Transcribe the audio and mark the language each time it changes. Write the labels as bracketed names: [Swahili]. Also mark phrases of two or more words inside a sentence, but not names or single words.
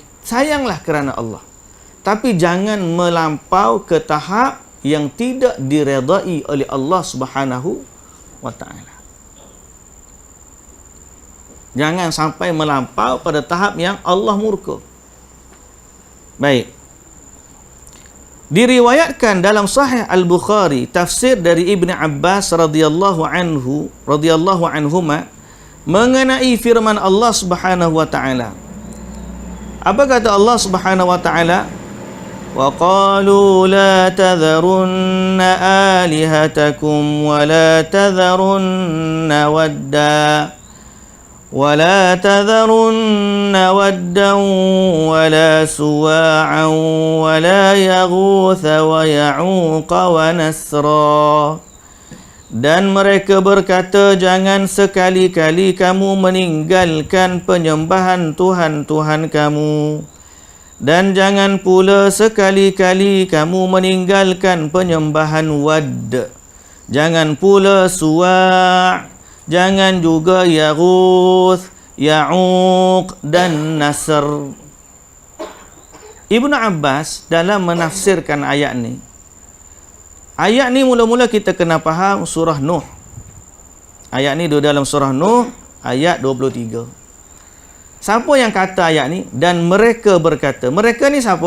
[Malay] Sayanglah kerana Allah. Tapi jangan melampau ke tahap yang tidak diredai oleh Allah [Arabic] سبحانه وتعالى. [Malay] Jangan sampai melampau pada tahap yang Allah murka. Baik. Diriwayatkan dalam Sahih Al-Bukhari tafsir dari Ibn Abbas [Arabic] رضي الله عنهما [Malay] mengenai firman Allah [Arabic] سبحانه وتعالى. [Malay] Apa kata Allah [Arabic] سبحانه وتعالى? وَقَالُوا لَا تَذَرُنَّ آلِهَتَكُمْ وَلَا تَذَرُنَّ وَدًّا وَلَا سُوَاعًا وَلَا يَغُوثَ وَيَعُوقَ وَنَسْرًا. [Malay] Dan mereka berkata, jangan sekali-kali kamu meninggalkan penyembahan Tuhan-Tuhan kamu. Dan jangan pula sekali-kali kamu meninggalkan penyembahan Wad. Jangan pula Suwa', jangan juga Yaghuth, Ya'uq dan Nasr. Ibnu Abbas dalam menafsirkan ayat ni, mula-mula kita kena faham surah Nuh. Ayat ni dalam surah Nuh ayat 23. Siapa yang kata ayat ni? Dan mereka berkata. Mereka ni siapa?